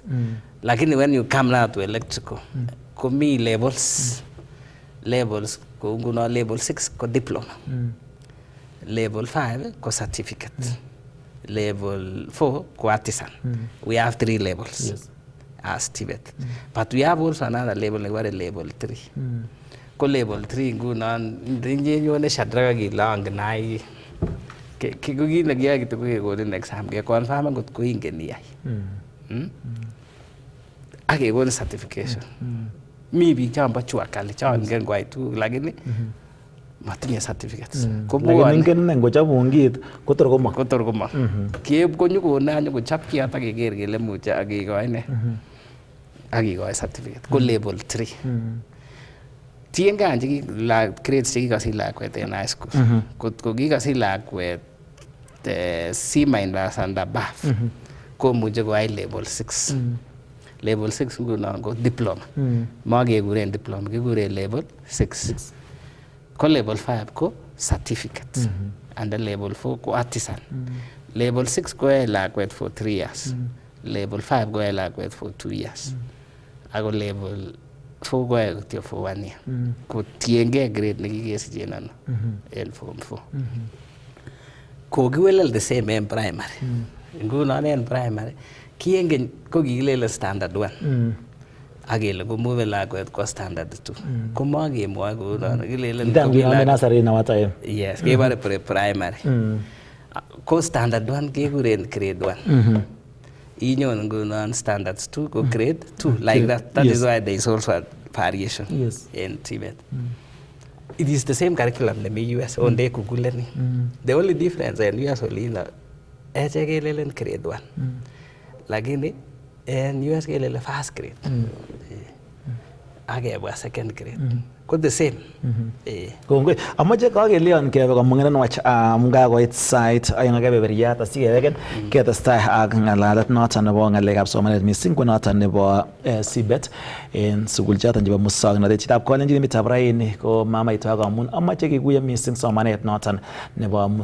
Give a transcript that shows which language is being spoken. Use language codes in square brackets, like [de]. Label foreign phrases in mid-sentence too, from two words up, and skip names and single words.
[en] Like when you come now to electrical, levels, level 6 diploma. Level 5 ko certificate. Level 4 ko artisan. We have 3 levels as TVET. But we have also another level like level 3. [kln] Ko level 3 ngunon ndinje yone shadraka gilang nai ke ko gi nagya gitu ko den exam ke confirm ngot ko ingen iyai. Ake ko certification. Mi biik chamba chua kali chan ngen kwai tu lakini matinye certificates. Lakini ingen ngochapun kit kotor koma. Kiep ko nyukona nyokochap kiat ak keker kele muche akikoi ne. Akikoi certificate. Ko level 3. Tiengei anji grades chekikasich lakwet en high school. Kotko kikasich lakwet [en] C- and above [kln] komuche koyai level 6. Level 6 ngunon ko diploma. Makekuren diploma, kikuren level 6. Ko level 5 ko certificate. [en] And the level 4 ko artisan. Level 6 [kln] ko yoe lakwet [en] for 3 years. Level 5 [kln] ko yoe lakwet [en] for 2 years. Ako level 4 [kln] ko yoe kityo [en] for 1 year. [kln] Ko tiengei grade nekikesichen ano en form 4. Kokiwelel [en] the same [kln] en primary. Ngunon en primary kiengen ko kikilele standard 1. Akele ko move lakwet kwa standard 2. Ko makemwoe kounon kilelen nasari na watae. Yes, kebare primary. Ko standard 1 kekuren grade 1. Inyon ngunon [en] standards 2 ko grade 2 like that. That is why there is also a variation in TVET. It is the same curriculum in the US [kln] onde kukuleni. [en] The only difference in US only [kln] na eche kelelen [en] grade 1. [kln] Lakini en US kelele [en] first grade. Akebwa second grade. Ko the same. [kln] Kongoi. Amache kakelion kebe komung'enen wach mungakoit sait aeng ak kebeberyat asikeweken ketestai ak ng'alalet noton nebo ng'alekab somanet mising ko noton nebo CBET en sukul choton chebo musoknotet. Chitab kolenjin emetab raini ko mamaito ak amun amache kekuye mising somanet noton nebo musoknotet.